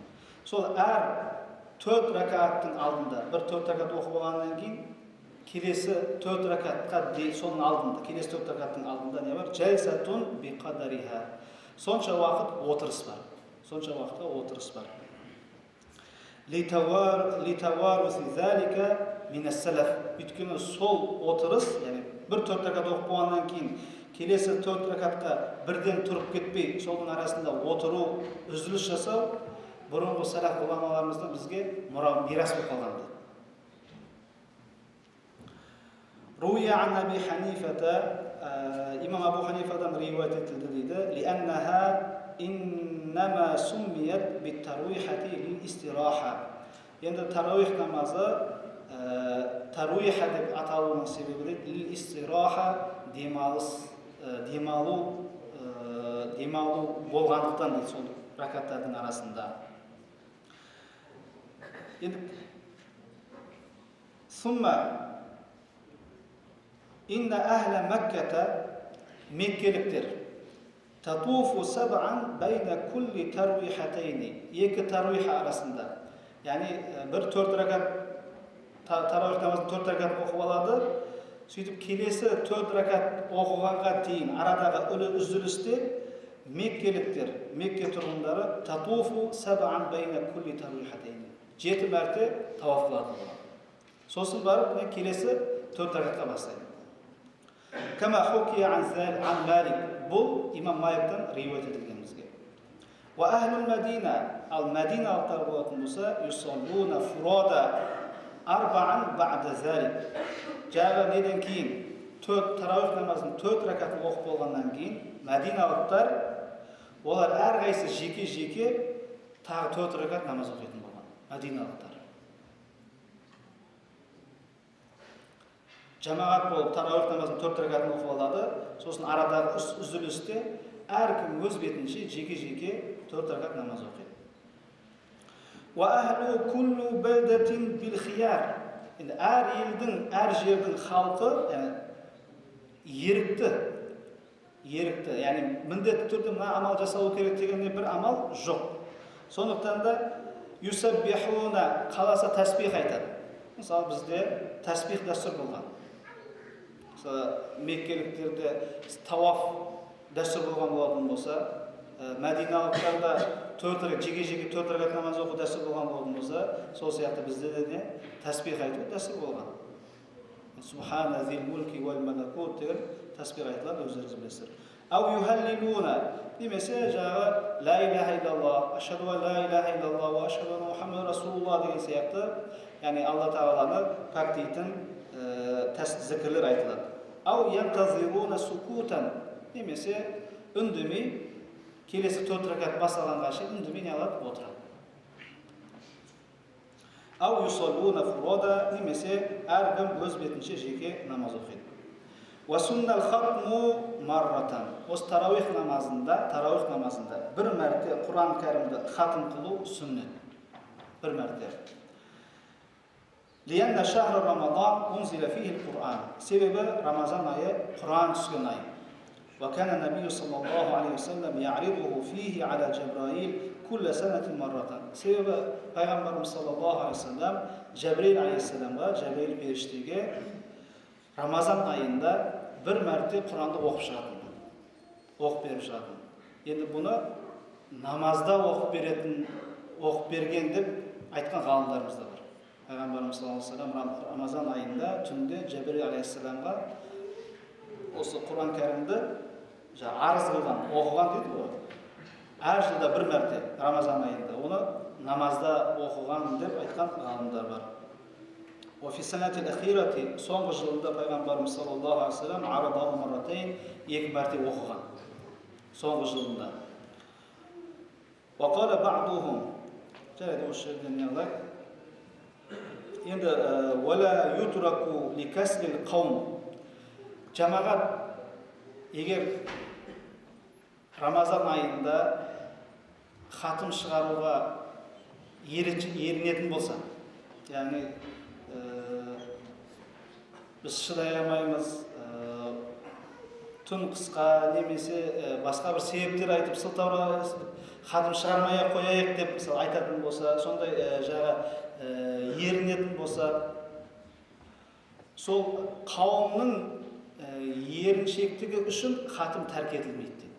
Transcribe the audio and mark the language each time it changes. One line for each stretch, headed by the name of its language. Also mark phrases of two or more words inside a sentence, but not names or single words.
Kazakh: Сол әр 4 ракаттың алдында, бір 4 ракат оқып болғаннан кейін, келесі 4 ракатқа соның алдында, келесі 4 ракаттың алдында не бар?
Arabic: جلسة بقدرها.
Kazakh: Сонша уақыт отырыс бар.
Arabic: لتوارث ذلك من السلف.
Kazakh: Өйткені сол отырыс, яғни бір 4 ракат оқып болғаннан кейін келесі 4 ракатқа бірден тұрып кетпей, солдың арасында отыру, үзіліс жасау, бұрынғы салаф ғұламаларымыздан бізге мирас болып қалған.
Arabic: روي عن أبي حنيفة,
Kazakh: имам Абу Ханифадан риуаят етілді дейді,
Arabic: لأنها إنما سميت بالترويحة للاستراحة.
Kazakh: Енді таруих намазы таруиха деп аталуының себебі лил-истираха, демалу болғандықтан дейді сол ракаттардың арасында.
Arabic: Енді ثم إن أهل مكة, меккеліктер تطوف سبعا بين كل
Kazakh: тарвихатайни, екі таруиха арасында, яғни бір 4 ракат таруих намазын 4 ракат оқып алады, сөйтіп келесі 4 ракат оқығанға дейін арадағы үзілісте Меккеліктер, Мекке тұрғындары
Arabic: تطوف سبعا بين كل ترويحتين.
Kazakh: 7 мәрте таваф қылады. Сосын барып, келесі 4 ракатқа бастайды.
Arabic: كما حكي عن مالك.
Kazakh: Бұл имам Маликтан риуайт етілген бізге.
Arabic: وأهل المدينة,
Kazakh: ал Мадиналықтар болатын болса,
Arabic: يصلون فرادى أربعا بعد ذلك.
Kazakh: Жағы неден кейін 4 тарауих намазын 4 ракатын оқып болғаннан кейін Мадиналықтар олар әрқайсысы жеке-жеке тағы 4 ракат намаз оқитын болған. Мадиналықтар. Жамағат болып тарауих намазын 4 ракатын оқып алады. Сосын арадағы үзілісте әркім өз бетінше жеке-жеке 4 ракат намаз оқиды.
Arabic: وأهل كل بلدة بالخيار.
Kazakh: Енді әр елдің, әр жердің халқы ерікті, яғни міндетті түрде мына амал жасалу керек дегенде бір амал жоқ. Сондықтан да юсаббихуна, қаласа тәсбих айтады. Мысалы бізде тәсбих дәстүр болған. Мысалы меккеліктерде таваф дәстүр болған болатын болса, Мәдиналықтарда 4 ракат жеке-жеке 4 ракат намаз оқу дәстүр болған болатын болса, сол сияқты бізде де тәсбих айту дәстүр болған.
Arabic: سبحان ذي الملك والملكوت
Kazakh: деген тәсбих айтылады, өздеріңіз білесіздер.
Arabic: أو يهللون,
Kazakh: немесе жағы
Arabic: لا إله إلا الله أشهد أن لا إله إلا الله وأشهد أن محمد رسول الله
Kazakh: деген сияқты, яғни Алла Тағаланы пәктейтін зікірлер айтылады.
Arabic: أو ينتظرون سكوتا,
Kazakh: немесе үндемей келесі 4 ракат басталғанға шейін үндемей не алады, отырады.
Arabic: أو يصلون فرادى,
Kazakh: немесе әркім өз бетінше жеке намаз оқиды.
Arabic: والسنة الختم مرة.
Kazakh: Осы тарауих намазында бір мәрте Құран кәрімді хатым қылу сүннет. Бір мәрте.
Arabic: لأن شهر رمضان أنزل فيه القرآن.
Kazakh: Себебі Рамазан айы Құран түскен ай.
Arabic: وكان النبي صلى الله عليه وسلم يعرضه فيه على جبريل كل سنة مرة.
Kazakh: Себебі пайғамбарымыз
Arabic: صلى الله عليه وسلم
Kazakh: Джабраил алейхиссаламға, Джабраил періштеге Рамазан айында бір мәрте Құранды оқып шығатын, оқып беріп шығатын. Енді бұны намазда оқып берген деп айтқан ғалымдарымыз да бар. Пайғамбарымыз
Arabic: صلى الله عليه وسلم
Kazakh: Рамазан айында түнде Джабраил алейхиссаламға осы Құран кәрімді арыз қылған, оқыған дейді ғой. Әр жылда бір мәрте Рамазан айында оны намазда оқыған деп айтқан ғалымдар бар.
Arabic: وفي السنة الأخيرة
Kazakh: соңғы жылында пайғамбарымыз
Arabic: صلى الله عليه وسلم عرضه مرتين
Kazakh: 2 мәрте оқыған. Соңғы жылында.
Arabic: وقال بعضهم
Kazakh: жарайды осы жерден не алайық.
Arabic: Енді ولا يترك لكسل القوم.
Kazakh: Жамағат егер Рамазан айында хатым шығаруға ерінетін болса, яғни біз шыдай алмаймыз, түн қысқа немесе басқа бір себептер айтып сылтаура хатым шығармай қояйық деп мысалы айтатын болса, сондай жағы ерінетін болса, сол қауымның еріншектігі үшін хатым тәрк етілмейді дейді.